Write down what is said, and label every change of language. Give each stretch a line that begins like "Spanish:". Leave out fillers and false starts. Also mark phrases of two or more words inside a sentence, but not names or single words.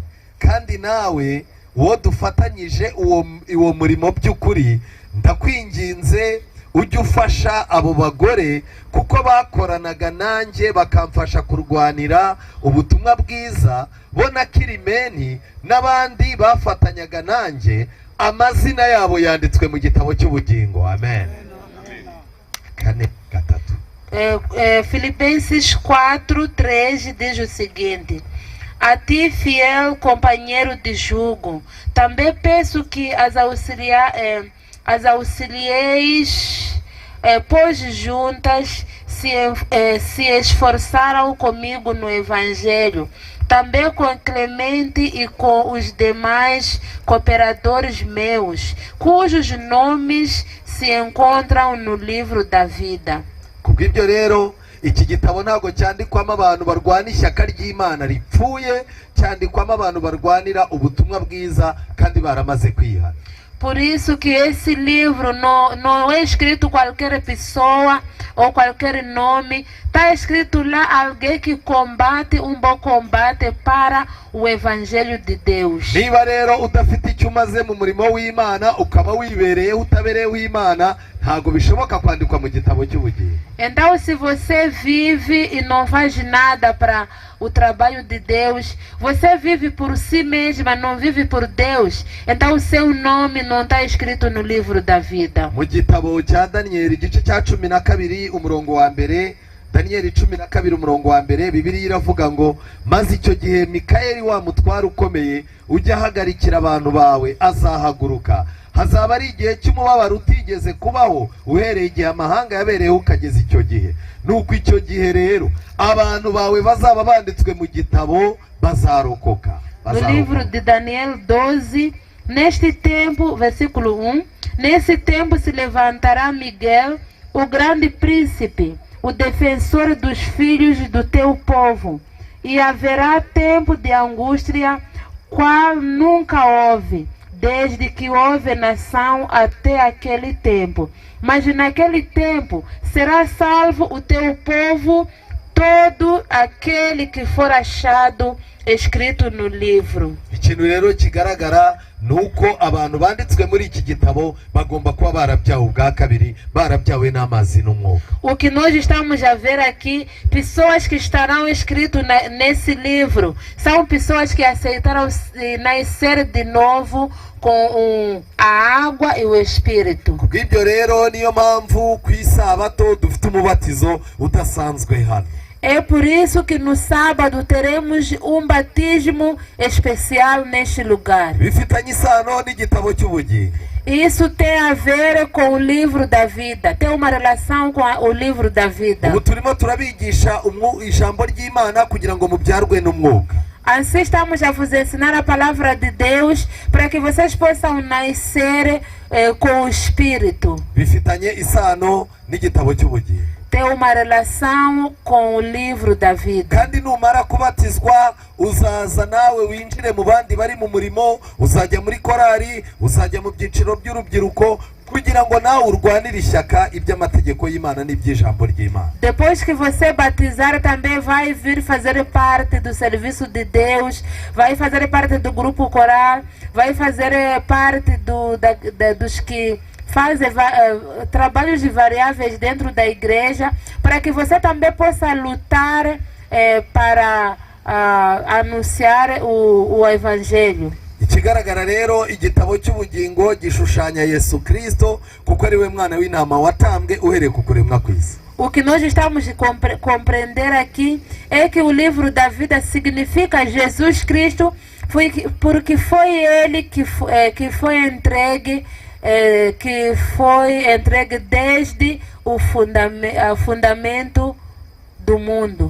Kinyarwanda: Kandi nawe wo dufatanyije uwo murimo by'ukuri, ndakwinginze ujye ufasha abo bagore kuko bakoranaga nanjye bakamfasha kurwanira ubutumwa bwiza, bo na Kirimeni n'abandi bafatanyaga nanjye, amazina yabo yanditswe mu gitabo cy'ubugingo. Amen. 4:3
Portuguese: Filipenses 4:3 diz o seguinte: a ti, fiel companheiro de jugo, também peço que as auxilieis, pois juntas se esforçaram comigo no Evangelho, também com Clemente e com os demais cooperadores meus, cujos nomes se encontram no livro da vida.
Kinyarwanda: Kubw'ibyo rero iki gitabo ntabwo cyandikwamo abantu barwana ishyaka ry'Imana ripfuye, cyandikwamo abantu barwanira ubutumwa bwiza kandi baramaze kwihana.
Portuguese: Por isso que esse livro não é escrito qualquer pessoa ou qualquer nome. Está escrito lá alguém que combate um bom combate para o Evangelho de Deus.
Kinyarwanda: niba rero udafite icyo umaze mu murimo w'Imana ukaba wibereyeho utabereyeho Imana, ntabwo bishoboka kwandikwa mu gitabo cy'ubugingo.
Portuguese: Então, se você vive e não faz nada para o trabalho de Deus, você vive por si mesma, não vive por Deus, então o seu nome não está escrito no livro da vida.
Kinyarwanda: Mu gitabo cya Daniyeli igice cya 12 umurongo wa mbere, Daniyeli 12 umurongo wa mbere, Bibiliya iravuga ngo maze icyo gihe Mikayeli wa mutware ukomeye ujya ahagarikira abantu bawe azahaguruka. Hazaba ari igihe cy'umubabaro utigeze kubaho uhereye igihe amahanga yabereyeho ukageza icyo gihe. Nuko icyo gihe rero abantu bawe bazaba banditswe mu gitabo bazarokoka.
Portuguese: No livro de Daniel 12, neste tempo, versículo 1, nesse tempo se levantará Miguel, o grande príncipe, o defensor dos filhos do teu povo, e haverá tempo de angústia qual nunca houve, desde que houve nação até aquele tempo. Mas naquele tempo será salvo o teu povo, todo aquele que for achado escrito no livro.
Kinyarwanda: Ikintu rero kigaragara nuko abantu banditswe muri iki gitabo bagomba kuba barabyawe ubwa kabiri, barabyawe n'amazi n'umwuka.
Portuguese: O que nós estamos a ver aqui, pessoas que estarão escritas nesse livro, são pessoas que aceitaram nascer de novo com a água e o Espírito.
Kinyarwanda: Kubw'ibyo rero niyo mpamvu ku isabato dufite umubatizo udasanzwe hano.
Portuguese: É por isso que no sábado teremos um batismo especial neste lugar.
Kinyarwanda: Bifitanye isano n'igitabo cy'ubugingo.
Portuguese: Isso tem a ver com o livro da vida, tem uma relação com o livro da vida.
Kinyarwanda: Ubu turimo turabigisha ijambo ry'Imana kugira ngo mubyarwe n'umwuka.
Portuguese: Assim estamos a vos ensinar a palavra de Deus para que vocês possam nascer com o Espírito.
Kinyarwanda: Bifitanye isano n'igitabo cy'ubugingo.
Portuguese: Tem uma relação com o livro da vida.
Kinyarwanda: Kandi numara kubatizwa uzaza nawe winjire mu bandi bari mu murimo, uzajya muri korari, uzajya mu byiciro by'urubyiruko kugira ngo nawe urwanire ishyaka iby'amategeko y'Imana n'iby'ijambo ry'Imana.
Portuguese: Depois que você batizar, também vai vir fazer parte do serviço de Deus, vai fazer parte do grupo coral, vai fazer parte dos que fazem trabalhos variáveis dentro da igreja, para que você também possa lutar para anunciar o Evangelho.
Kinyarwanda: Ikigaragara rero igitabo cy'ubugingo gishushanya Yesu Kristo kuko ari we mwana w'intama watambwe uhereye ku kuremwa kw'isi.
Portuguese: O que nós estamos a compreender aqui é que o livro da vida significa Jesus Cristo, porque foi ele que foi entregue desde o fundamento do mundo.